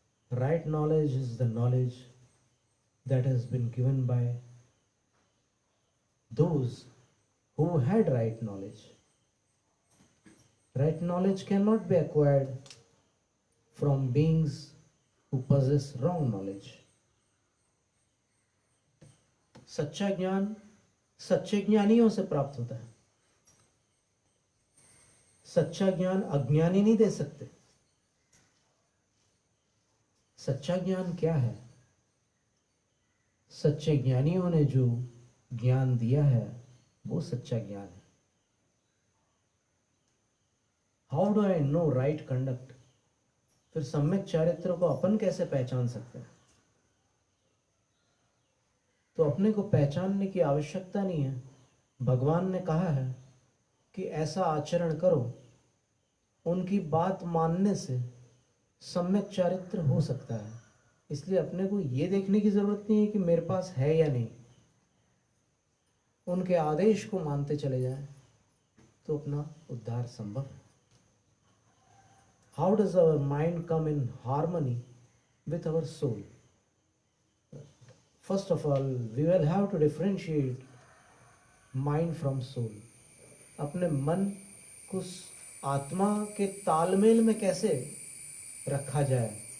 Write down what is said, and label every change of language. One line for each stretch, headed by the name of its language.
English: Right knowledge is the knowledge that has been given by those who had right knowledge. Right knowledge cannot be acquired from beings who possess wrong knowledge.
Hindi: सच्चा ज्ञान सच्चे ज्ञानियों से प्राप्त होता है. सच्चा ज्ञान अज्ञानी नहीं दे सकते. सच्चा ज्ञान क्या है? सच्चे ज्ञानियों ने जो ज्ञान दिया है वो सच्चा ज्ञान है.
English: How do I know right conduct?
Hindi: फिर सम्यक चारित्र को अपन कैसे पहचान सकते हैं? तो अपने को पहचानने की आवश्यकता नहीं है. भगवान ने कहा है कि ऐसा आचरण करो, उनकी बात मानने से सम्यक चारित्र हो सकता है. इसलिए अपने को ये देखने की जरूरत नहीं है कि मेरे पास है या नहीं. उनके आदेश को मानते चले जाएं तो अपना उद्धार संभव है.
English: How does our mind come in harmony with our soul? First of all, we will have to differentiate mind from soul.
Hindi: अपने मन को आत्मा के तालमेल में कैसे रखा जाए?